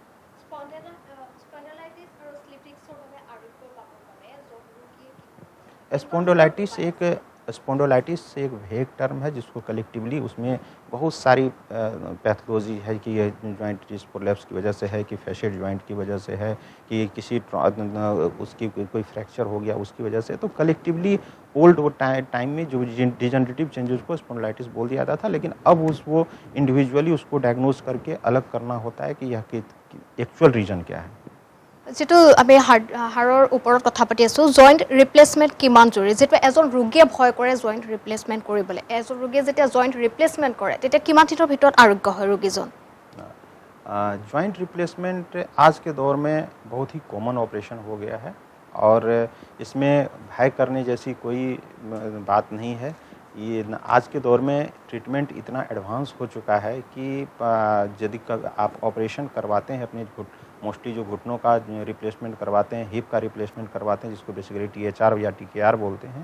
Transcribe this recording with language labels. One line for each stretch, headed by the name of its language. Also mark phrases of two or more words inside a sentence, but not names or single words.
Hindi: स्पॉन्डिलाइटिस एक
English: vague term
Hindi: है जिसको कलेक्टिवली उसमें बहुत सारी पैथोलॉजी है कि ये
English: joint disc prolapse
Hindi: की वजह से है, कि
English: facial joint
Hindi: की वजह से है, कि किसी उसकी कोई फ्रैक्चर हो गया उसकी वजह से। तो
English: collectively old time
Hindi: में जो
English: degenerative changes
Hindi: को स्पॉन्डिलाइटिस बोल दिया जाता था, लेकिन अब वो इंडिविजुअली उसको डायग्नोज करके अलग करना होता है कि यह
English: actual reason
Hindi: क्या है।
Assamese: যেটো আমি হাড়ৰ ওপৰত কথা পাতি আছোঁ,
English: joint replacement
Assamese: কিমান জৰুৰী? যিটো এজন ৰোগীয়ে ভয় কৰে
English: joint replacement
Assamese: কৰিবলৈ, এজন ৰোগীয়ে যেতিয়া
English: joint replacement
Assamese: কৰে তেতিয়া কিমান দিনৰ ভিতৰত আৰোগ্য হয় ৰোগীজন?
English: joint replacement
Hindi: आज के दौर में बहुत ही
English: common operation
Hindi: हो गया है और इसमें भय करने जैसी कोई बात नहीं है। ये आज के दौर में ट्रीटमेंट इतना एडवांस हो चुका है कि यदि आप ऑपरेशन करवाते हैं अपने मोस्टली जो घुटनों का रिप्लेसमेंट करवाते हैं, हिप का रिप्लेसमेंट करवाते हैं जिसको बेसिकली THR या TKR बोलते हैं।